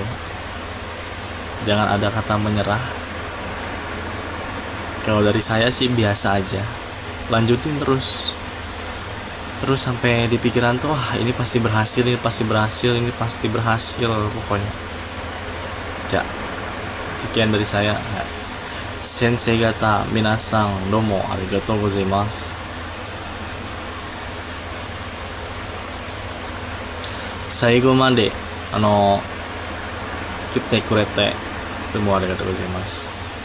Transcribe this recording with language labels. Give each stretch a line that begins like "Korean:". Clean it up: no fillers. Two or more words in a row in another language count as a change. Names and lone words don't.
Indonesian: Jangan ada kata menyerah. Kalau dari saya sih biasa aja, lanjutin terus sampai di pikiran tuh, wah ini pasti berhasil pokoknya. Ja, sekian dari saya.
Japanese: 先生方皆さんどうもありがとうございます. 最後まで来てくれてどうもありがとうございます。